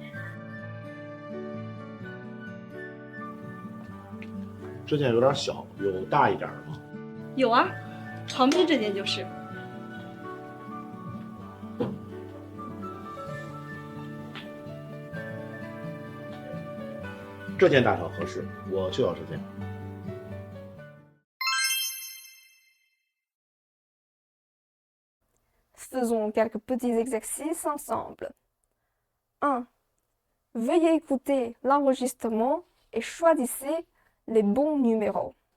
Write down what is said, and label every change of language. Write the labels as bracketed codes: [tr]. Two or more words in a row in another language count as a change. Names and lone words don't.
[zh] 这件有点小，有大一点的吗？有啊，旁边这件就是。这件大小合适，我就要这件。 [fr] Faisons quelques petits exercices ensemble. 1. Veuillez écouter l'enregistrement et choisissez les bons numéros.